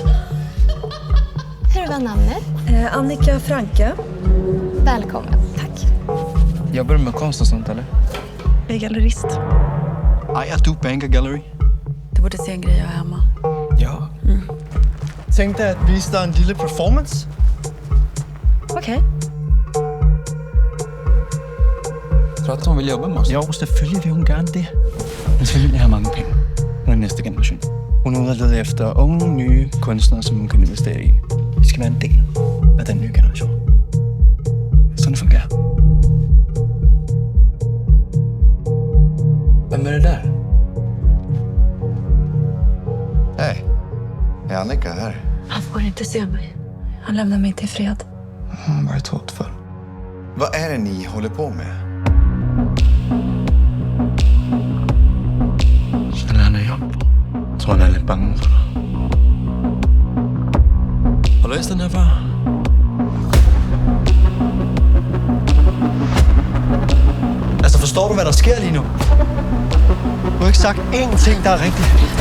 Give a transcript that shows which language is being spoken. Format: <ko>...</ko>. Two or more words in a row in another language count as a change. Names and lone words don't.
<sv>Hur var namnet? Annika Franke. Välkommen. Tack. Jobbar du med konst och sånt, eller? Jag är gallerist.</sv> <da>Ejer du Banker Gallery?</da> <sv>Du borde se en grej jag har hemma. Ja.</sv> <da>Tänkte at vise dig en lille performance.</da> <sv>Okej.</sv> <da>Tror du, at hun vil jobbe med os? Jo, selvfølgelig vil hun gerne det. Men selvfølgelig vil have mange penge. Hun er næste generation. Hun er ude og lede efter unge, nye kunstnere, som hun kan investere i. Vi skal være en del af den nye generation. Sådan det fungerer. Hvem er det der?</da> <sv>Hej, är Annika här? Han får inte se mig. Han lämnar mig till fred. Vad är det hotfull? Vad är det ni håller på med? Känner han dig jobb?</sv> <da>Tror han är lidt bange for dig. Har du læst den her før? Altså, forstår du, hvad der sker lige nu? Du har ikke sagt én ting, der er rigtigt.</da>